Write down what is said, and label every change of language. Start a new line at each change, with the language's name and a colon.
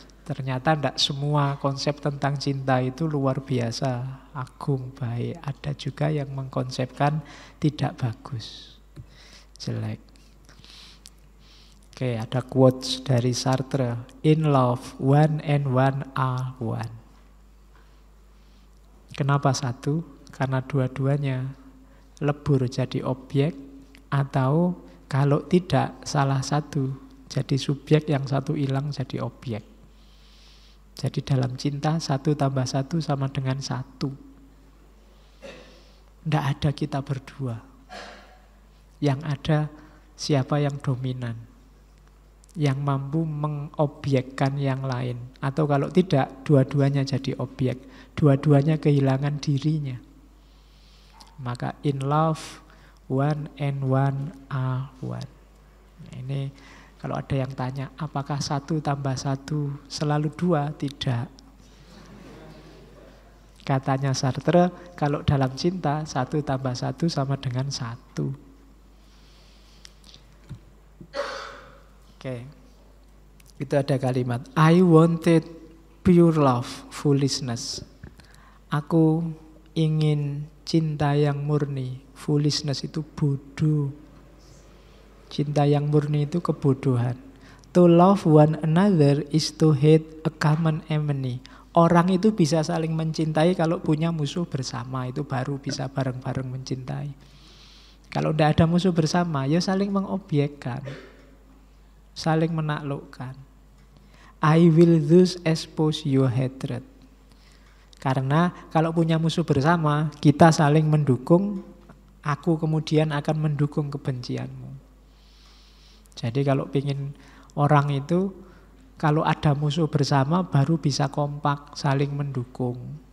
Indonesian: Ternyata tidak semua konsep tentang cinta itu luar biasa, agung, baik. Ada juga yang mengkonsepkan tidak bagus, jelek. Oke, ada quotes dari Sartre.
English: In love, one and one are one.
Indonesian: Kenapa satu? Karena dua-duanya lebur jadi objek, atau kalau tidak salah satu jadi subjek, yang satu hilang jadi objek. Jadi dalam cinta 1 tambah 1 sama dengan 1. Tidak ada kita berdua. Yang ada siapa yang dominan, yang mampu mengobjekkan yang lain. Atau kalau tidak, dua-duanya jadi objek. Dua-duanya kehilangan dirinya.
English: Maka in love, one and one are one.
Indonesian: Nah, ini kalau ada yang tanya, apakah 1 tambah 1 selalu 2? Tidak. Katanya Sartre, kalau dalam cinta 1 tambah 1 sama dengan 1. Oke. Itu ada kalimat,
English: I wanted pure love, foolishness.
Indonesian: Aku ingin cinta yang murni. Foolishness itu bodoh. Cinta yang murni itu kebodohan.
English: To love one another is to hate a common enemy.
Indonesian: Orang itu bisa saling mencintai kalau punya musuh bersama. Itu baru bisa bareng-bareng mencintai. Kalau tidak ada musuh bersama, ya saling mengobjekkan, saling menaklukkan.
English: I will thus expose your hatred.
Indonesian: Karena kalau punya musuh bersama, kita saling mendukung, aku kemudian akan mendukung kebencianmu. Jadi kalau ingin orang itu, kalau ada musuh bersama baru bisa kompak, saling mendukung.